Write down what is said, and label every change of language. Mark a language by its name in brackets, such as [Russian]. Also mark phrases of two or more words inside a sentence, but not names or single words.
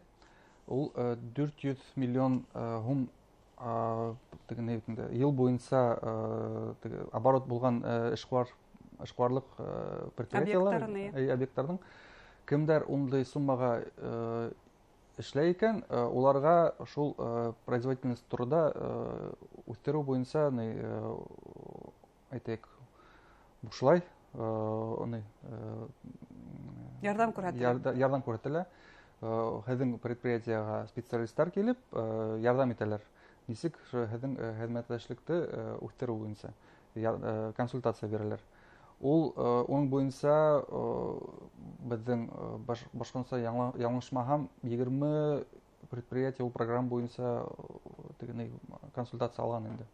[Tatar] Ул 400 миллион һум ел буенча оборот булган эшкуарлык объектларның кемдер ундай суммага эшләй икән, уларга шул производительность турында үстерү буенча әйтәйек, бушлай ярдәм күрсәтелә. Ярдәм күрсәтелә. [Bashkir] һеҙҙең предприятиеға специалисттар килеп ярҙам итәләр. Нисек һеҙҙең хеҙмәттәшлекте үҫтереү буйынса консультация бирәләр. Уның буйынса беҙҙең Башҡортостан яңылышмаһам 20 предприятие ул программа буйынса консультация алған инде.